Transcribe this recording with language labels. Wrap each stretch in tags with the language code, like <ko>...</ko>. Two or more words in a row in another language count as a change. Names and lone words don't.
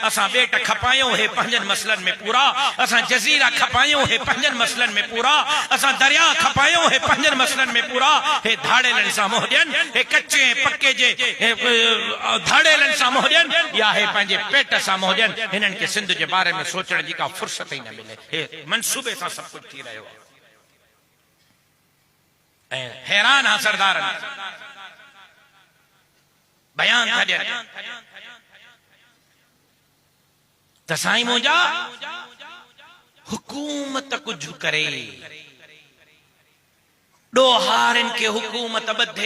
<sd>असां बेट खपायूं हे पंजन मसलन में पूरा, असां जजीरा खपायूं हे पंजन मसलन में पूरा, असां दरिया खपायूं हे पंजन मसलन में पूरा। हे धाड़ेलन सां मोहजन, हे कच्चे पक्के जे धाड़ेलन सां मोहजन या हे पंहिंजे पेट सां मोहजन। हिननि खे सिंध जे बारे में सोचण जी का फुर्सत ही न मिले। हे मंसूबे सां सब कुछ थी रहियो ऐं हैरान हा सरदार बयान था ॾियनि त साईं मुंहिंजा हुकूमत कुझु करे, ॾोहारनि खे हुकूमत ॿधे।</sd>